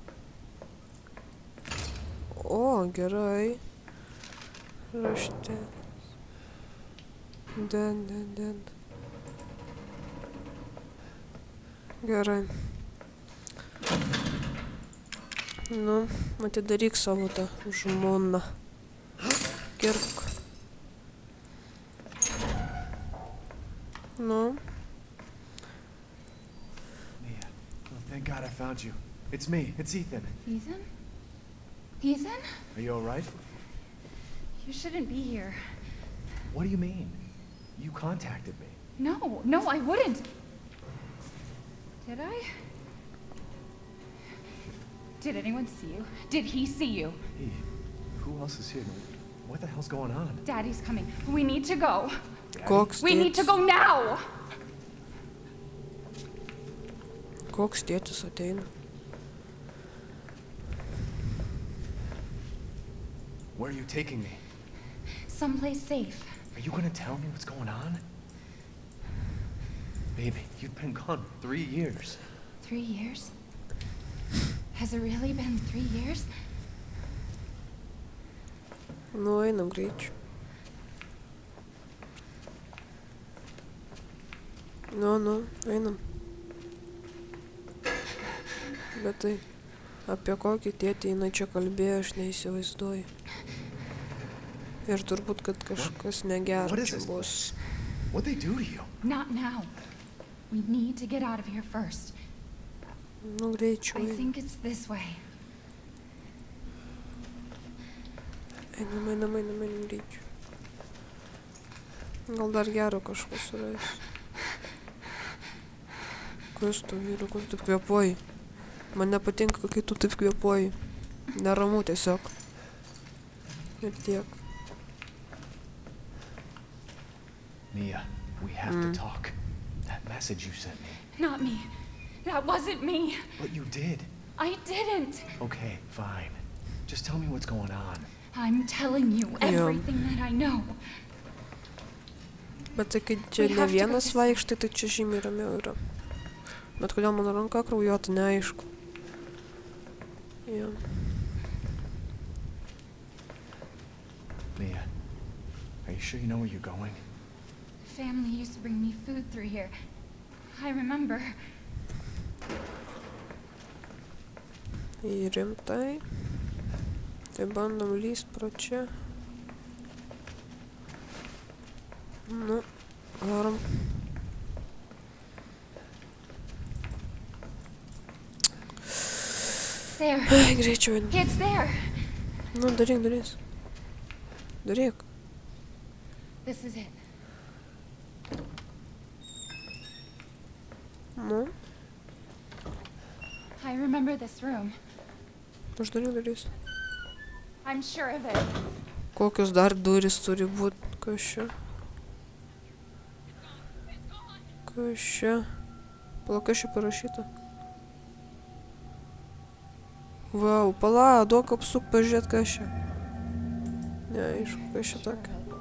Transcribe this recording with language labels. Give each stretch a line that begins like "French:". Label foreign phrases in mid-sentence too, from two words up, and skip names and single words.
Lithuanian: O, gerai. Raštelis. Den. Gerai. Nu, atidaryk savo tą žmoną.
English: Kirk. No. Mia, oh, thank God I found you. It's me. It's Ethan. Ethan? Ethan? Are you all right? You shouldn't be here. What do you mean? You contacted me. No, I wouldn't. Did I? Did anyone see you? Did he see you? Hey, who else is here? What the hell's going on? Daddy's coming. We need to go.
Lithuanian: Koks
English: We need to go now!
Lithuanian: Koks tėtis ateina?
English: Where are you taking me? Someplace safe. Are you gonna tell me what's going on? Baby, you've been gone 3 years. 3 years? Has it really been 3 years?
Lithuanian: Nu, einam greičiau. Nu, einam. Bet tai, apie kokį tėtį jinai čia kalbėjo, aš neįsivaizduoju. Ir turbūt, kad kažkas negero čia bus.
English: What'd they do to you? Not now. We need to get out of here first.
Lithuanian: Nu, greičiau.
English: I think it's this way.
Lithuanian: Einam greičiau. Gal dar gero kažko surasiu. Kas tu, vyrukus, taip kvėpuoji? Man nepatinka, kai tu taip kvėpuoji. Neramu tiesiog. Ir tiek.
English: Mia, we have to talk. That message you sent me. Not me. That wasn't me. But you did. I didn't. Okay, fine. Just tell me what's going on. I'm telling you everything that I know.
Lithuanian: Bet tai kai čia ne vienas vaikštai, tai čia žymiai ramiau yra. Bet kodėl mano ranka kraujuota, neaišku. Jo.
English: Mia, are you sure you know where you're going? Family used to bring me food through here. I remember.
Lithuanian: Į rimtai. Tai bandom lyst pro čia. Nu, varom.
English: There.
Lithuanian: Ai, greičiau.
English: It's there.
Lithuanian: Nu, daryk. Daryk.
English: This is it.
Lithuanian: Nu,
English: I remember this room.
Lithuanian: uždaryk.
English: I'm sure of it.
Lithuanian: Kokios dar durys turi būt? Kas čia? Kas čia? Pala, kas čia parašyta? Vau, pala, duok apsuk pažiūrėt, kas čia. Neaišku, kas čia tokia.